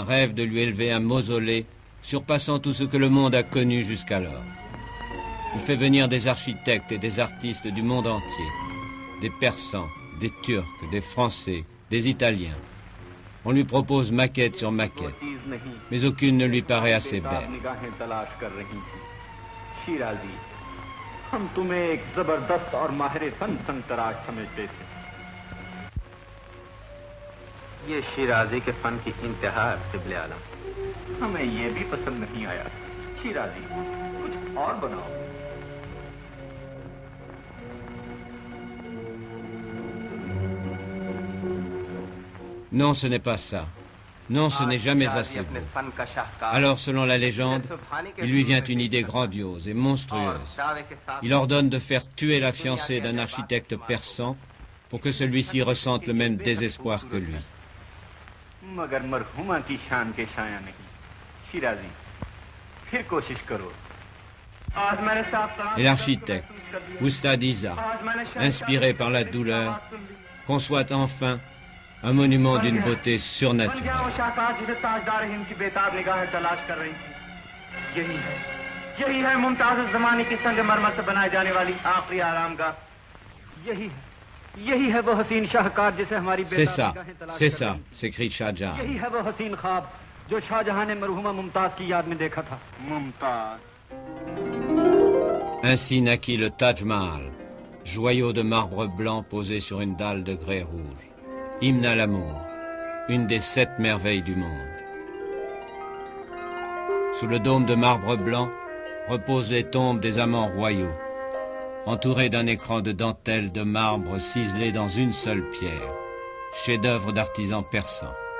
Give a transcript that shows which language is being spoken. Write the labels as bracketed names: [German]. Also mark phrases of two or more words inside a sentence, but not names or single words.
[French] rêve de lui élever un mausolée surpassant tout ce que le monde a connu jusqu'alors. Il fait venir des architectes et des artistes du monde entier, des Persans, des Turcs, des Français, des Italiens. On lui propose maquette sur maquette, mais aucune ne lui paraît assez belle. [Hindi] ये शिराजी के फन की इंतहा है क़िबले आलम। हमें ये भी पसंद नहीं आया। शिराजी कुछ और बनाओ। [French] Non, ce n'est pas ça. Non, ce n'est jamais assez beau. Alors, selon la légende, il lui vient une idée grandiose et monstrueuse. Il ordonne de faire tuer la fiancée d'un architecte persan pour que celui-ci ressente le même désespoir que lui. [Hindi] मगर मरहुमा की शान के शाया नहीं शिराजी फिर कोशिश करो। [French] Et l'architecte, Oustad Isa, inspiré par la douleur, conçoit enfin un monument d'une beauté surnaturelle. [Hindi] यही है मुमताज ज़माने की संगमरमर से बनाए जाने वाली आखिरी आरामगाह। यही है वो हसीन शाहकार जिसे हमारी [French] C'est ça, s'écrie Shah Jahan. [Hindi] यही है वो हसीन ख्वाब जो शाहजहां ने मरहुमा मुमताज की याद में देखा था। मुमताज। [French] Ainsi naquit le Taj Mahal, joyau de marbre blanc posé sur une dalle de grès rouge. Hymne à l'amour, une des 7 merveilles du monde. Sous le dôme de marbre blanc reposent les tombes des amants royaux, entourés d'un écran de dentelle de marbre ciselé dans une seule pierre, chef-d'œuvre d'artisans persans.